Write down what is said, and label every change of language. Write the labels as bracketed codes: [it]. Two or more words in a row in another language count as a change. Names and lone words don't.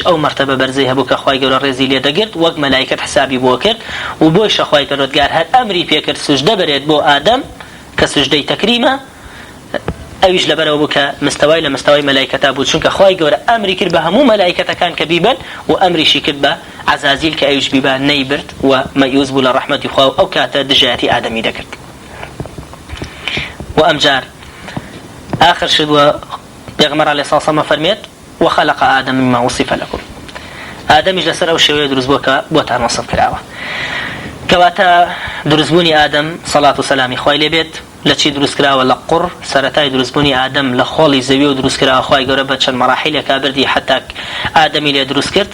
[ckb] ئەو مرتبە بەرزەی هەبوو کە خوای گەورە ڕێزی لێ دەگرت وەک مەلایکەت حسابی بۆ کرد و بۆی شەخوای پەروەردگار هەر ئەمری پێکرد سوژدە بەرێت بۆ ئادەم کە سوژدەی تەکریمە ئەویش لەبەرەوە بوو کە مستەوای لە مستەوای مەلایکەتا بوو چونکە خوای گەورە ئەمری کرد بە هەموو مەلایکەتەکان کە بیبن و ئەمریشی کرد بە عزازیل کە ئەویش بیبا نەیبرد و مەیوز بوو لە ڕەحمەتی خوا و ئەو کاتە دژایەتی ئادەمی دەکرد. و ئەمجار آخر شد پێغەمبەر عەلەیهی سڵام فەرمێت [ar] وخلق آدم مما وصف لكم [ckb] آدمش لەسەر ئەو شێوەیە دروست بووە کە بۆتان وەسف کراوە کەواتە دروستبوونی ئادەم سەڵات و سەلامی خوای لێ بێت لە چی دروست کراوە لە قوڕ سەرەتای دروستبوونی ئادەم لە خۆڵی زەوی و دروست کراوە خوای گەورە بە چەند مەراحیلێکا بردی حتا ئادەمی لێ دروست کرد.